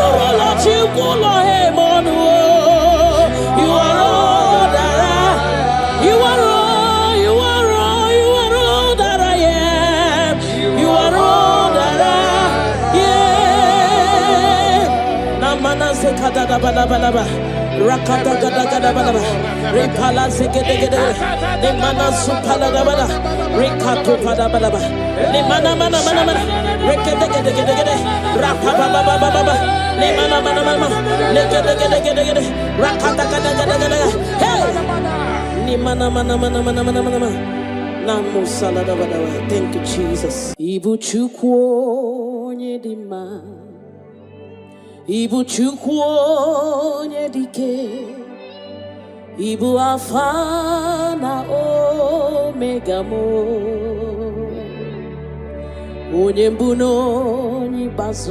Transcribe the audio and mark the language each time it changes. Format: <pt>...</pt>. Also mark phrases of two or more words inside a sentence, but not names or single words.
<en>You are all that I am. You are all that I am. You are all that I am. Namana sekada balaba. Rakata gada gada balaba. Repala sekede gede. Nemana supala balaba. Rekato pada balaba. Nemana mana mana mana. Rekede gede gede gede. Rapapa baba baba. Nemana mana mana. Lekede gede gede gede. Rakata gada gada gada. Hey. Nemana mana mana mana mana mana. Namo salada balaba. Thank you, Jesus.</en> <ig>Ibu chukwu nyedima. Ibu chukwu onye dike. Ibu alfa na omega mo. Onye mbụ na onye ikpeazụ.</ig>